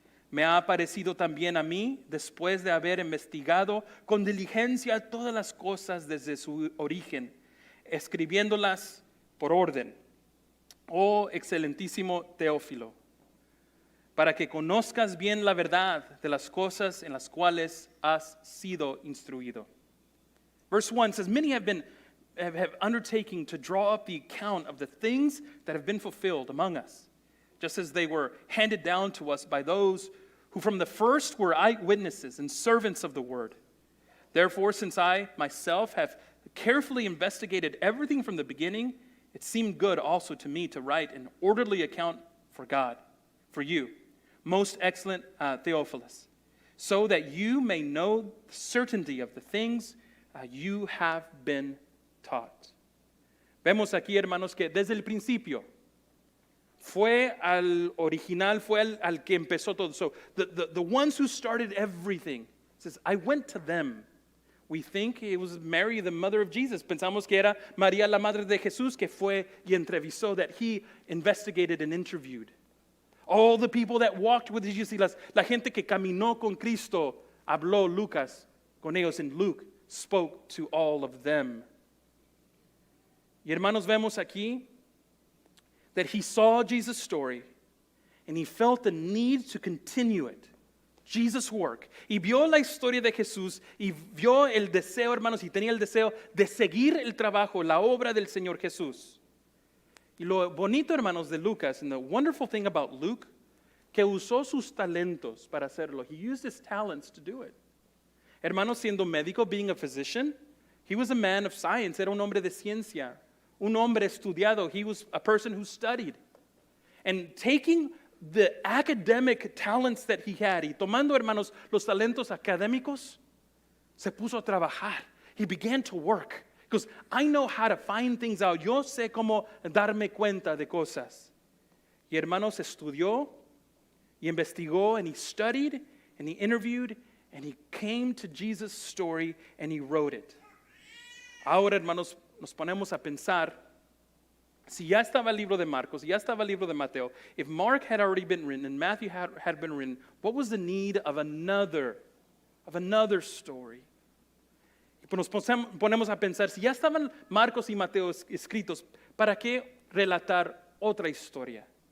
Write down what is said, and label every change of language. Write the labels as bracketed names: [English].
[Spanish] Me ha parecido también a mí, después de haber investigado con diligencia todas las cosas desde su origen, escribiéndolas por orden. Oh excelentísimo Teófilo, para que conozcas bien la verdad de las cosas en las cuales has sido instruido. [English] Verse 1 says, many have undertaken to draw up the account of the things that have been fulfilled among us, just as they were handed down to us by those who from the first were eyewitnesses and servants of the word. Therefore, since I myself have carefully investigated everything from the beginning, it seemed good also to me to write an orderly account for you, most excellent Theophilus, so that you may know the certainty of the things you have been taught. [Spanish] Vemos aquí, hermanos, que desde el principio fue al original, fue al que empezó todo. [English] So the ones who started everything, says, I went to them. We think it was Mary, the mother of Jesus. [Spanish] Pensamos que era María, la madre de Jesús, que fue y entrevistó, [English] that he investigated and interviewed. All the people that walked with Jesus, [Spanish] la gente que caminó con Cristo, habló Lucas con ellos, [English] and Luke spoke to all of them. [Spanish] Y hermanos, vemos aquí [English] that he saw Jesus' story and he felt the need to continue it. Jesus' work. [Spanish] Y vio la historia de Jesús y vio el deseo, hermanos, y tenía el deseo de seguir el trabajo, la obra del Señor Jesús. Y lo bonito, hermanos, de Lucas, [English] and the wonderful thing about Luke, [Spanish] que usó sus talentos para hacerlo. [English] He used his talents to do it. [Spanish] Hermanos, siendo médico, [English] being a physician, he was a man of science, [Spanish] era un hombre de ciencia, un hombre estudiado. [English] He was a person who studied. And taking the academic talents that he had, [Spanish] y tomando, hermanos, los talentos académicos, se puso a trabajar. [English] He began to work. Because I know how to find things out. [Spanish] Yo sé cómo darme cuenta de cosas. Y hermanos, estudió y investigó, [English] and he studied, and he interviewed, and he came to Jesus' story, and he wrote it. [Spanish] Ahora, hermanos, nos ponemos a pensar, si ya estaba el libro de Marcos, ya estaba el libro de Mateo, [English] if Mark had already been written and Matthew had been written, what was the need of another story? [Spanish] Y nos ponemos a pensar, si ya estaban Marcos y Mateo escritos, ¿para qué relatar otra historia?